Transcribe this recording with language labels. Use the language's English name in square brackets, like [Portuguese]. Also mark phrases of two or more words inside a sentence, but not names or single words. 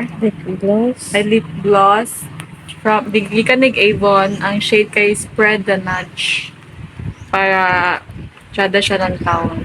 [English] Lip gloss. [Cebuano] ay lip gloss. From gikan nig Avon, ang shade kay Spread the Nudge. Para tsada siya ng taon.